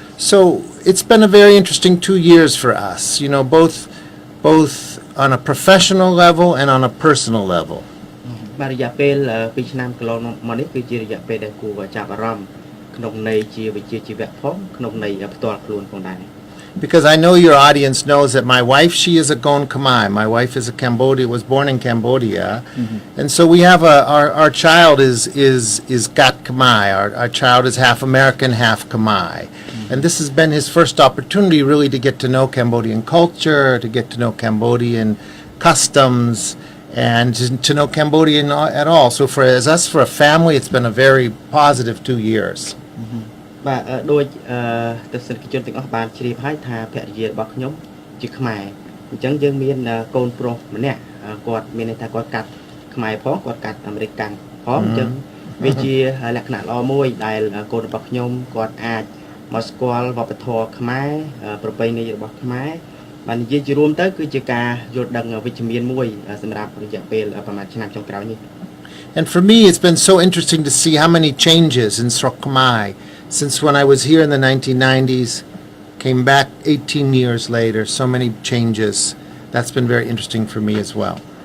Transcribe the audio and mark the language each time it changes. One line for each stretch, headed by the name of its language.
English: So it's been a very interesting 2 years for us, you know, both on a professional level and on a personal level.
Khmer: បាទរយៈពេល2ឆ្នាំកន្លងមកនេះគឺជារយៈពេលដែលគួរចាប់អារម្មណ៍ក្នុងន័យជាវិជ្ជាជីវៈផងក្នុងន័យផ្ទាល់ខ្លួនផងដែរ
English: Because I know your audience knows that my wife, she is a Gon Khmer. My wife is was born in Cambodia. And so we have our child is Gat Khmer. Our child is half American, half Khmer. And this has been his first opportunity really to get to know Cambodian culture, to get to know Cambodian customs, and to know Cambodian at all. So for a family, it's been a very positive 2 years.
Khmer: បាទដូចទស្សនិកជនទាំងអស់បានជ្រាបហើយថាភរិយារបស់ខ្ញុំជាខ្មែរអញ្ចឹងយើងមានកូនប្រុសម្នាក់គាត់មានន័យថាគាត់កាត់ខ្មែរផងគាត់កាត់អាមេរិកកាន់ផងអញ្ចឹងវាជាលក្ខណៈល្អមួយដែលកូនរបស់ខ្ញុំគាត់អាចមកស្គាល់វប្បធម៌ខ្មែរប្រពៃណីរបស់ខ្មែរបាននិយាយជារួមទៅគឺជាការយល់ដឹងវិជ្ជមានមួយសម្រាប់រយៈពេលប្រហែលឆ្នាំចុងក្រោយនេះ
English: And for me it's been so interesting to see how many changes in Srok Khmer since when I was here in the 1990s, came back 18 years later, so many changes. That's been very interesting for me as well.